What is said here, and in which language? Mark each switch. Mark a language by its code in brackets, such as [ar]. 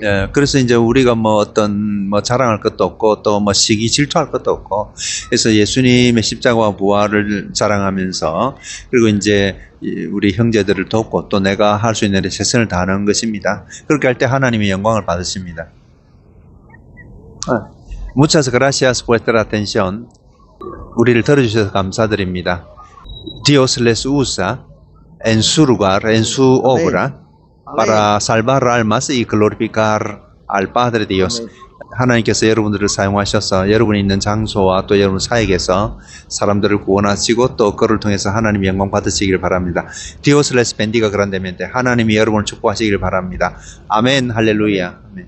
[ko] 예, 그래서 이제 우리가 뭐 어떤 뭐 자랑할 것도 없고 또 뭐 시기 질투할 것도 없고, 그래서 예수님의 십자가와 부활을 자랑하면서 그리고 이제 우리 형제들을 돕고 또 내가 할 수 있는 일에 최선을 다하는 것입니다. 그렇게 할 때 하나님의 영광을 받으십니다. [es] Muchas gracias por vuestra atención. [ko] 우리를 들어주셔서 감사드립니다. [es] Dios les usa en su lugar, en su obra, para salvar almas y glorificar al Padre Dios. Amén. [ko] 하나님께서 여러분들을 사용하셔서 여러분이 있는 장소와 또 여러분 사역에서 사람들을 구원하시고 또 그를 통해서 하나님 영광 받으시길 바랍니다. [es] Dios les bendiga grandemente. [ko] 하나님이 여러분을 축복하시길 바랍니다. 아멘, 할렐루야. 아멘.